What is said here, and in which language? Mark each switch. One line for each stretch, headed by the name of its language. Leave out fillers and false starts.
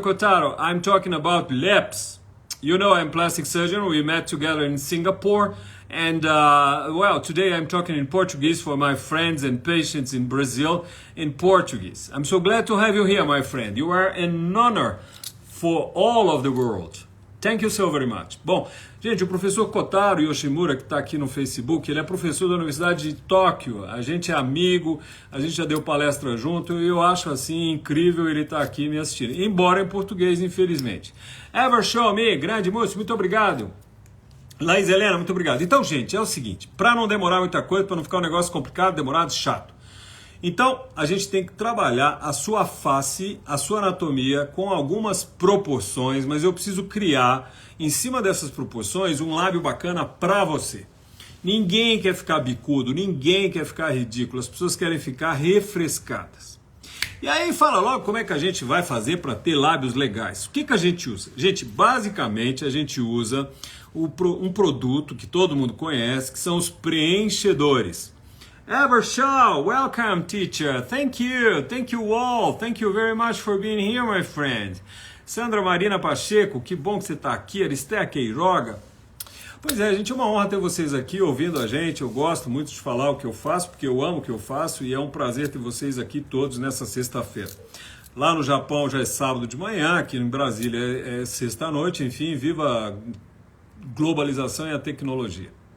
English: Kotaro, I'm talking about lips. You know I'm plastic surgeon. We met together in Singapore. And, today I'm talking in Portuguese for my friends and patients in Brazil in Portuguese. I'm so glad to have you here, my friend. You are an honor for all of the world. Thank you so very much.
Portuguese: Bom, gente, o professor Kotaro Yoshimura, que está aqui no Facebook, ele é professor da Universidade de Tóquio. A gente é amigo, a gente já deu palestra junto e eu acho assim incrível ele estar aqui me assistindo. Embora em português, infelizmente. Ever Show Me, grande moço, muito obrigado. Laís Helena, muito obrigado. Então, gente, é o seguinte, para não demorar muita coisa, para não ficar um negócio complicado, demorado, chato. Então, a gente tem que trabalhar a sua face, a sua anatomia com algumas proporções, mas eu preciso criar, em cima dessas proporções, um lábio bacana para você. Ninguém quer ficar bicudo, ninguém quer ficar ridículo, as pessoas querem ficar refrescadas. E aí fala logo como é que a gente vai fazer para ter lábios legais. O que a gente usa? Gente, basicamente a gente usa um produto que todo mundo conhece, que são os preenchedores.
English: Evershaw, welcome teacher, thank you all, thank you very much for being here, my friend.
Portuguese: Sandra Marina Pacheco, que bom que você está aqui. Aristea Queiroga. Pois é, gente, é uma honra ter vocês aqui ouvindo a gente, eu gosto muito de falar o que eu faço, porque eu amo o que eu faço e é um prazer ter vocês aqui todos nessa sexta-feira. Lá no Japão já é sábado de manhã, aqui em Brasília é sexta-noite, enfim, viva a globalização e a tecnologia.